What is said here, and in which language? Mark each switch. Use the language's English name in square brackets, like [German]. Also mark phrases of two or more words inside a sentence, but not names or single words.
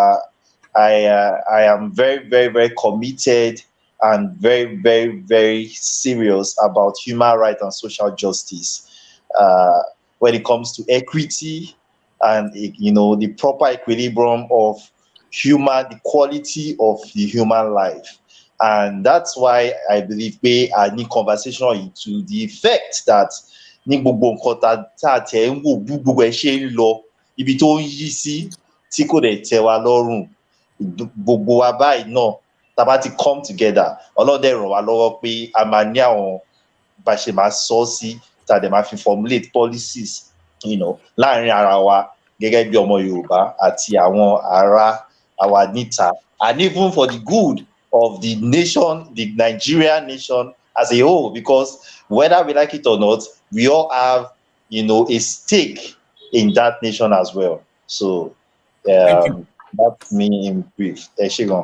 [English] I am very, very, very committed and very, very, very serious about human rights and social justice when it comes to equity and the proper equilibrium of the quality of the human life. And that's why I believe I need conversation to the effect that [Yoruba] ní gbogbo nǹkan tá a tẹ̀ ń wò bí gbogbo ẹ̀ ṣe ń lọ ibi tó ń yí sí tí kò dẹ̀ tẹ́ wa lọ́rùn gbogbo wa báyìí náà tá a bá ti [English] come together [Yoruba] ọlọ́run dẹ̀ ràn wá lọ́wọ́ pé a máa ní àwọn bá a ṣe máa sọ ọ́ sí tá a dẹ̀ máa fi [English] formulate policies [Yoruba] láàrin ara wa gẹ́gẹ́ bí ọmọ Yorùbá àti àwọn ará àwa níta, [English] and even for the good of the nation, the Nigerian nation as a whole, because whether we like it or not, we all have a stake in that nation as well. So Thank you. that's me in brief. Shigon.